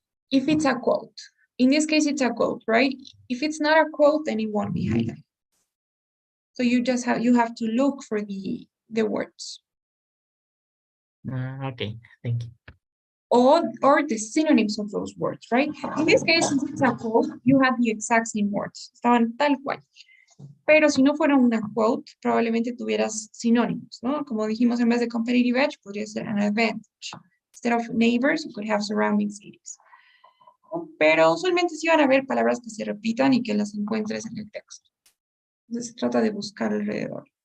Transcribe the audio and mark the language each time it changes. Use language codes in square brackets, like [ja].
[en] If it's a quote, in this case, it's a quote, right? If it's not a quote, then it won't be highlighted. So you have to look for the words Okay, thank you. or the synonyms of those words, right? In this case, since it's a quote, you have the exact same words. [es] Estaban tal cual. Pero si no fuera una quote, probablemente tuvieras sinónimos, ¿no? Como dijimos, en vez de competitive edge, podría ser an advantage. [en] Instead of neighbors, you could have surrounding cities. [es] Pero usualmente sí van a haber palabras que se repitan y que las encuentres en el texto. Entonces se trata de buscar alrededor.